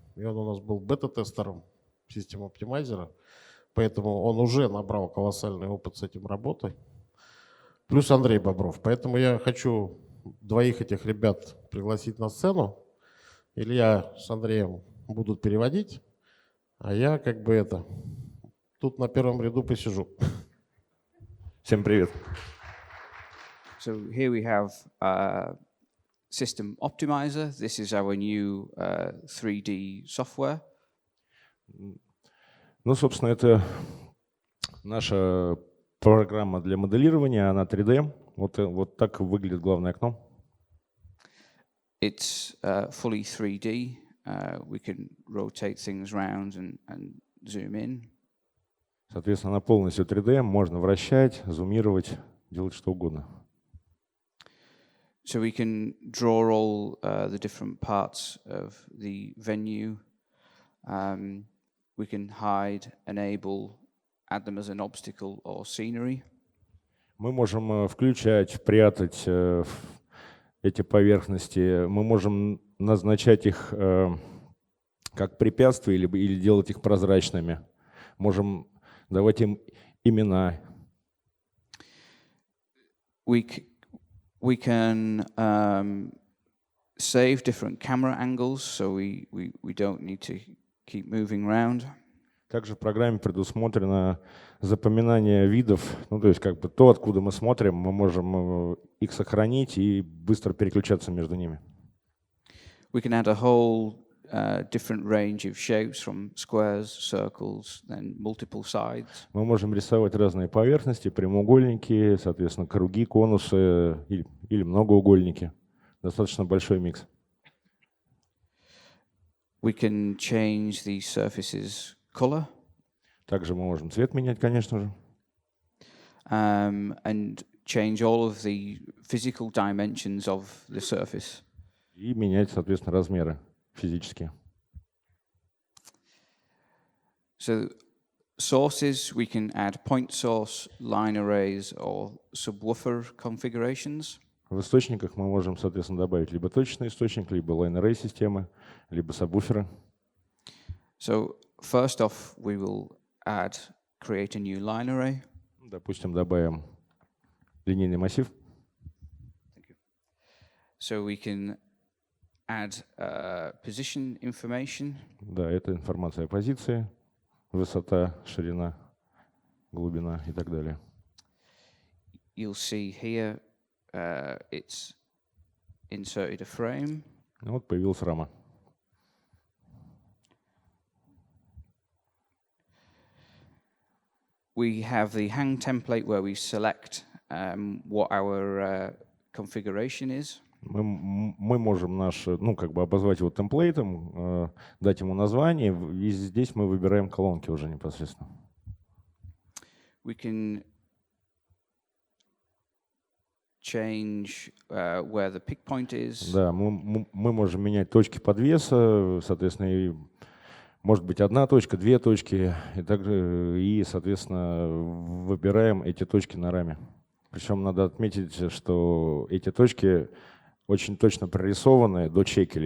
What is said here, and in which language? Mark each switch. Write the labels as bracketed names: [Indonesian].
[Russian] И он у нас был бета-тестером System Optimizer, поэтому он уже набрал колоссальный опыт с этим работой. Плюс Андрей Бобров. Поэтому я хочу двоих этих ребят пригласить на сцену. Илья с Андреем будут переводить, а я как бы тут на первом ряду посижу. Всем привет. [English] So here we have System Optimizer. This is our new 3D software. [Russian] Ну, собственно, это наша программа для моделирования, она 3D. Вот так выглядит главное окно. [English] It's fully 3D. We can rotate things around and zoom in. [Russian] Соответственно, она полностью 3D, можно вращать, зумировать, делать что угодно. [English] So we can draw all the different parts of the venue. We can hide, enable, add them as an obstacle or scenery. [Russian] Мы можем включать, прятать эти поверхности. Мы можем назначать их как препятствия или делать их прозрачными. Можем давать им имена. [English] We can save different camera angles, so we don't need to keep moving around. [Russian] Также в программе предусмотрено запоминание видов, ну то есть как бы то, откуда мы смотрим, мы можем их сохранить и быстро переключаться между ними. [English] We can add a whole different range of shapes from squares, circles, then multiple sides. [Russian] Мы можем рисовать разные поверхности, прямоугольники, соответственно, круги, конусы или многоугольники. Достаточно большой микс. [English] We can change the surface's color. [Russian] Также мы можем цвет менять, конечно же. [English] And change all of the physical dimensions of the surface. [Russian] И менять, соответственно, размеры физические. [English] So sources, we can add point source, line arrays, or subwoofer configurations. [Russian] В источниках мы можем, соответственно, добавить либо точечный источник, либо line-array системы, либо сабвуферы. [English] So first off, we will create a new line array. [Russian] Допустим, добавим линейный массив. [English] So we can add position information. [Russian] Да, это информация о позиции, высота, ширина, глубина и так далее. [English] You'll see here it's inserted a frame. [Russian] Вот появилась рама. [English] We have the hang template where we select what our configuration is. [Russian] Мы можем обозвать его темплейтом, дать ему название, и здесь мы выбираем колонки уже непосредственно. [English] We can change where the pick point is. [Russian] Да, мы можем менять точки подвеса, соответственно, и может быть одна точка, две точки, и, соответственно, выбираем эти точки на раме. Причем надо отметить, что эти точки очень точно прорисованы до чекеля.